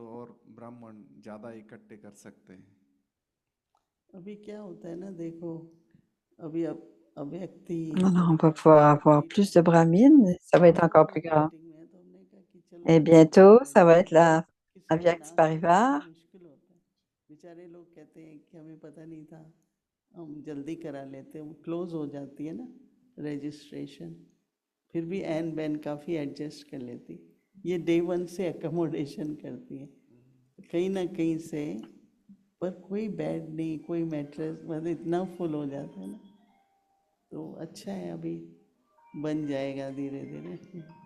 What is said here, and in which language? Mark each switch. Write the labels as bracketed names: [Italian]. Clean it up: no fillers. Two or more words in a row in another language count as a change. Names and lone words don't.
[Hindi] तो और ब्राह्मण ज्यादा इकट्ठे कर सकते हैं। अभी क्या होता है ना, देखो अभी अब व्यक्ति [French] Alors, on va pouvoir avoir plus de brahmines. Ça va être encore plus grand. Et bientôt, ça va être la Avyakti Parivar. [Hindi] मुश्किल होता है, बेचारे लोग कहते हैं कि हमें पता नहीं था, हम जल्दी करा लेते हैं, क्लोज हो जाती है ना रजिस्ट्रेशन, फिर भी एन बैन काफ़ी एडजस्ट कर लेती, ये [English] day 1 [Hindi] से अकोमोडेशन करती है कहीं ना कहीं से, पर कोई बेड नहीं, कोई मैट्रेस, मतलब इतना फुल हो जाता है ना, तो अच्छा है अभी बन जाएगा धीरे धीरे।